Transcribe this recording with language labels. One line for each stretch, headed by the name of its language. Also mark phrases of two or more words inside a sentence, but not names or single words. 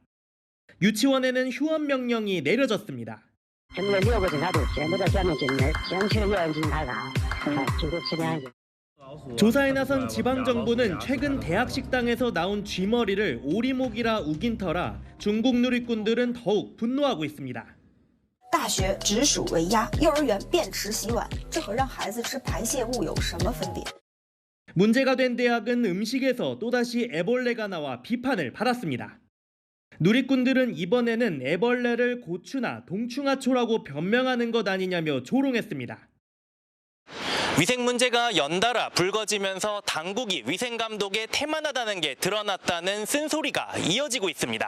Korean: 유치원에는 휴원 명령이 내려졌습니다. 조사에 나선 지방정부는 최근 대학 식당에서 나온 쥐머리를 오리목이라 우긴 터라 중국 누리꾼들은 더욱 분노하고 있습니다.
Chinese: 大学直属为鸭，幼儿园便池洗碗，这和让孩子吃排泄物有什么分别？
Korean: 문제가 된 대학은 음식에서 또다시 애벌레가 나와 비판을 받았습니다. 누리꾼들은 이번에는 애벌레를 고추나 동충하초라고 변명하는 것 아니냐며 조롱했습니다. 위생 문제가 연달아 불거지면서 당국이 위생 감독에 태만하다는 게 드러났다는 쓴소리가 이어지고 있습니다.